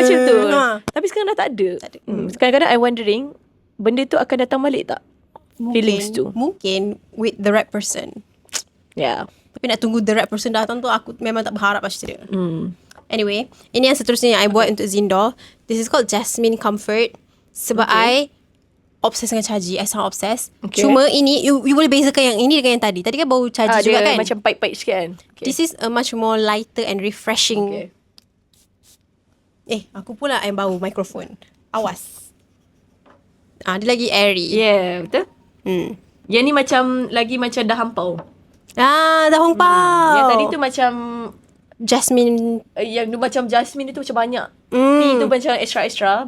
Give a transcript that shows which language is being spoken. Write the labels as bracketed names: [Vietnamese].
[Malay] macam tu. Tapi sekarang dah tak ada. Kadang-kadang [English] I wondering [Malay] benda tu akan datang balik tak? Feelings tu. [English] Mungkin with the right person. Yeah. [Malay] Tapi nak tunggu [English] the right person [Malay] datang tu aku memang tak berharap macam tu. Anyway, ini yang seterusnya yang I buat untuk Zindor. [English] This is called Jasmine Comfort. [Malay] Sebab I obses dengan caji. I sangat obses. Cuma ini you boleh bezakan yang ini dengan yang tadi. Tadi kan bau caji juga kan. Macam pahit-pahit sikit kan. [English] This is a much more lighter and refreshing. [Malay] Aku pula yang bau mikrofon. Awas. Dia lagi airy. Yeah, betul. Yang ni lagi macam dah hampau. Dah hongpao. Yang tadi tu macam Jasmine. Yang tu macam Jasmine tu macam banyak. Ni tu macam extra-extra.